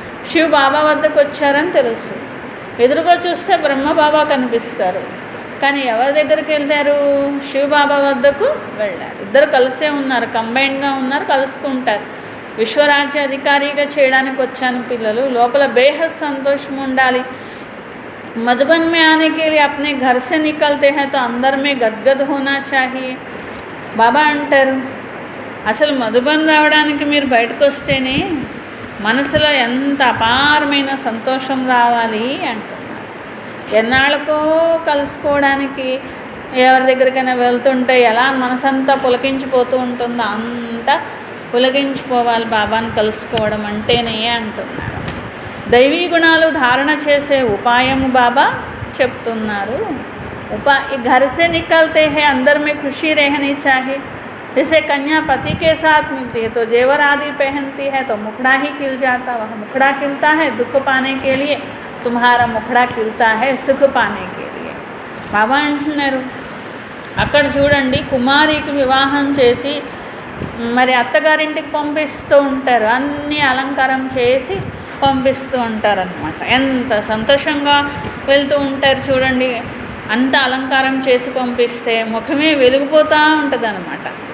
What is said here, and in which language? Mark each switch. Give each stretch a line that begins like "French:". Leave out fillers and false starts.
Telugu: శివ్ బాబా వద్దకు వచ్చారని తెలుసు, ఎదురుగా చూస్తే బ్రహ్మ బాబా కనిపిస్తారు, కానీ ఎవరి దగ్గరికి వెళ్తారు? శివ్ బాబా వద్దకు వెళ్ళారు. ఇద్దరు కలిసే ఉన్నారు, కంబైన్డ్గా ఉన్నారు, కలుసుకుంటారు. విశ్వరాజ్య అధికారిగా చేయడానికి వచ్చాను పిల్లలు, లోపల బేహద్ సంతోషం ఉండాలి.
Hindi: मधुबन में आने के लिए अपने घर से निकलते हैं तो अंदर में गदगद होना चाहिए.
Telugu: బాబా అంటారు, అసలు మధుబన్ రావడానికి మీరు బయటకు వస్తేనే మనసులో ఎంత అపారమైన సంతోషం రావాలి అంటున్నారు. ఎన్నాళ్ళకో కలుసుకోవడానికి ఎవరి దగ్గరికైనా వెళ్తుంటే ఎలా మనసంతా పులకించిపోతూ ఉంటుందో అంతా పులకించిపోవాలి బాబాని కలుసుకోవడం అంటేనే అంటున్నారు. దైవీ గుణాలు ధారణ చేసే ఉపాయము బాబా చెప్తున్నారు.
Hindi: घर से निकलते हैं अंदर में खुशी रहनी चाहिए. जैसे कन्या पति के साथ मिलती है तो जेवर आदि पहनती है तो मुखड़ा ही खिल जाता, वह मुखड़ा खिलता है दुख पाने के लिए, तुम्हारा मुखड़ा खिलता है सुख पाने के लिए.
Telugu: బాబా అంటున్నారు, అక్కడ చూడండి కుమారికి వివాహం చేసి మరి అత్తగారింటికి పంపిస్తూ ఉంటారు, అన్నీ అలంకారం చేసి పంపిస్తూ ఉంటారనమాట. ఎంత సంతోషంగా వెళ్తూ ఉంటారు చూడండి, అంత అలంకారం చేసి పంపిస్తే ముఖమే వెలిగిపోతూ ఉంటుంది అనమాట.